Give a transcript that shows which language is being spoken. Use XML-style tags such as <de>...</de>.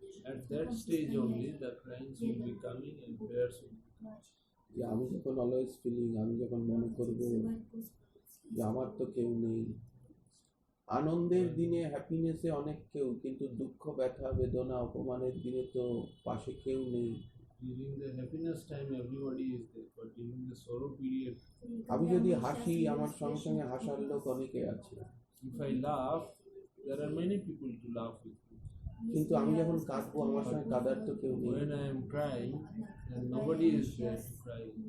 <en>At that stage only, the cryings will be coming and prayers will be coming.</en> <bn>যে আমি যখন</bn> <en>always feeling,</en> <bn>আমি যখন মনে করব যে আমার তো কেউ নেই। আনন্দের দিনে হ্যাপিনেসে অনেক কেউ, কিন্তু দুঃখ ব্যথা বেদনা অপমানের দিনে তো পাশে কেউ নেই।</bn> <en>During the happiness time, everybody is there, but during the sorrow period,</en> <bn>আমি যদি হাসি, আমার সঙ্গে সঙ্গে হাসার লোক অনেকে আছে,</bn> <en>if I laugh, there are many people to laugh with me.</en> <bn>কিন্তু আমি যখন কাঁদবো, আমার সঙ্গে কাঁদার তো কেউ নেই।</bn> <en>When I am crying, then nobody is there to cry.</en>